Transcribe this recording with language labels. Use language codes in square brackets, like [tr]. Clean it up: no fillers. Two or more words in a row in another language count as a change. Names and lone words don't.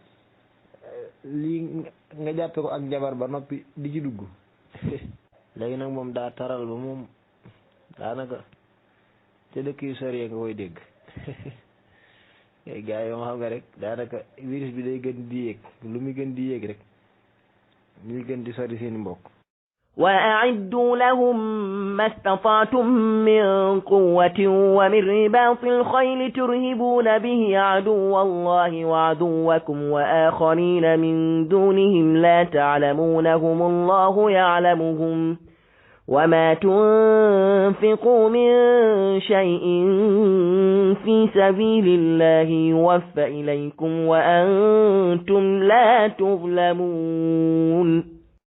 [wo] lii nga jàppe ko ak njabar ba noppi di ci dugg léegi nag moom daa taral ba moom daanaka ca dëkk yu sori nga koy dégg gars yoo xam nga rek daanaka virus bi day gën di yéeg lu muy gën di yéeg rek ñuy gën di sori seen mbokk [ar] وأعدوا لهم ما استطعتم من قوة ومن رباط الخيل ترهبون به عدو الله وعدوكم وآخرين من دونهم لا تعلمونهم الله يعلمهم وما تنفقوا من شيء في سبيل الله يوفى إليكم وأنتم لا تظلمون